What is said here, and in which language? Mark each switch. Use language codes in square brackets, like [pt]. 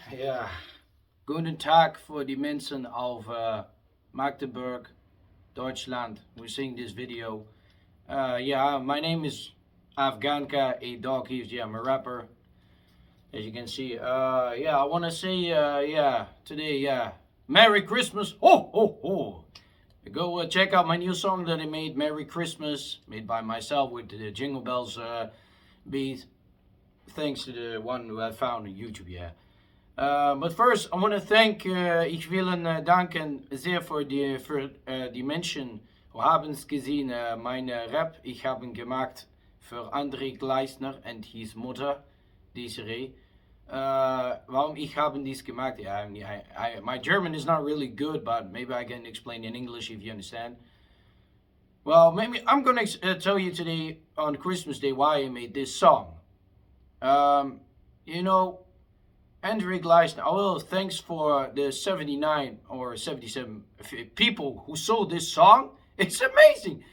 [de] Yeah, guten Tag für die Menschen auf Magdeburg, Deutschland. [en] We're seeing this video. Yeah, my name is Afghanka, a dog. Yeah, I'm a rapper, as you can see. Yeah, I want to say, yeah, today, yeah, Merry Christmas. Oh, oh, oh. Go check out my new song that I made, Merry Christmas, made by myself with the Jingle Bells beat. Thanks to the one who I found on YouTube, yeah. But first, I want to thank, [de] ich will danken sehr für die Menschen, [en] who [de] haben es gesehen, meine Rap, ich habe gemacht für André Gleissner [en] and his [de] Mutter, Desiree. Warum ich habe dies gemacht? [en] Yeah, my German is not really good, but maybe I can explain in English if you understand. Well, maybe I'm gonna tell you today on Christmas Day why I made this song. Um, you know, André Gleissner, well, thanks for the 79 or 77 people who saw this song. It's amazing.